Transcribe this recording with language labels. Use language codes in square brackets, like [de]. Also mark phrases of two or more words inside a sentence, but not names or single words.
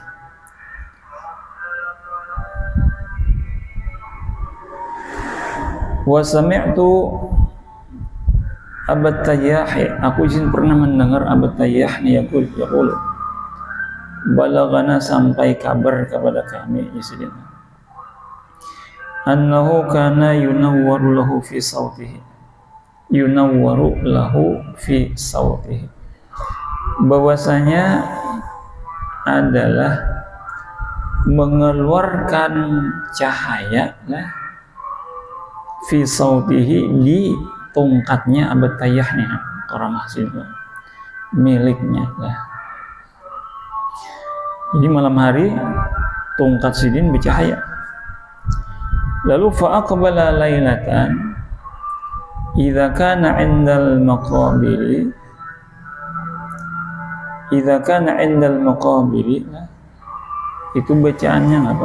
[ar] وسمعت [bjn] Abu Tayyah, aku izin pernah mendengar Abu Tayyah [ar] يقول بلغنا, [bjn] sampai kabar kepada kami Sidin, [ar] أنه كان ينور له في صوته, [bjn] bahwasanya adalah mengeluarkan cahaya [ar] في صوته, [bjn] di tongkatnya Abu Tayyah nih orang mahsin miliknya Jadi malam hari tongkat sidin bercahaya. [ar] Lalu فأقبل ليلة إذا كان عند المقابر, [bjn] itu bacaannya apa?